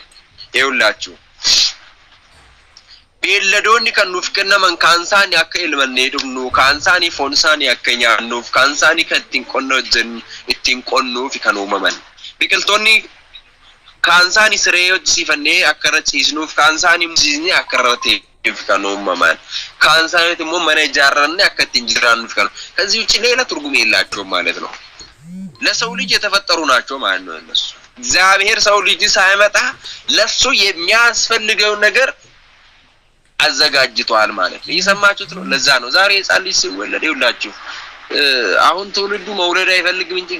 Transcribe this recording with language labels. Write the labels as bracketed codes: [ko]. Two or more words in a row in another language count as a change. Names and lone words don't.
[om] Eewlachu beelladoonni kan nuuf kennaman kaansaani akka ilmannee dhugnu kaansaani foonsaani akka nyaannuuf kaansaani kan ittiin qonnuuf kan uumaman biqiltoonni kaansaani siree hojjisiifannee akka irra ciisnuuf kaansaani musiisni akka irra ta'eef kan uumaman kaansaani immoo mana ijaarranne akka ittiin jiraannuuf kan [am] ከዚህ ውጪ ሌላ ትርጉም የላቸውም ማለት ነው። ለሰው ልጅ የተፈጠሩ ናቸው ማለት ነው እነሱ እግዚአብሔር ሰው ልጅ ሳይመጣ ለሱ የሚያስፈልገው ነገር አዘጋጅቷል ማለት ነው። ይሰማችሁት ነው። ለዛ ነው ዛሬ ሕፃን ልጅ ሲወለድ ይውላችሁ አሁን ትውልዱ መውለድ አይፈልግም እንጂ